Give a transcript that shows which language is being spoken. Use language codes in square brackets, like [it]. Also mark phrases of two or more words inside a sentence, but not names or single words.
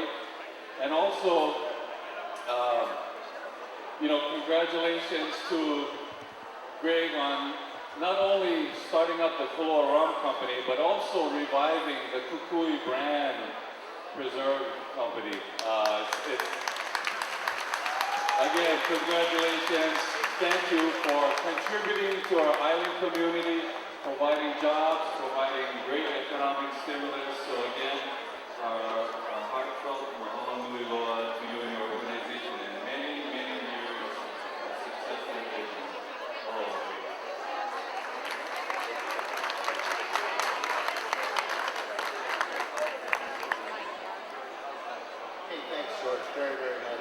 [en] And also, congratulations to Greg on not only starting up the Koloa Rum Company, but also reviving the Kukui brand preserve company. Again, congratulations. Thank you for contributing to our island community, providing jobs, providing great economic stimulus. So again, our heartfelt [haw] mahalo nui loa [en] to you and your organization and many, many years of successful business. Hey, thanks, George, very, very much.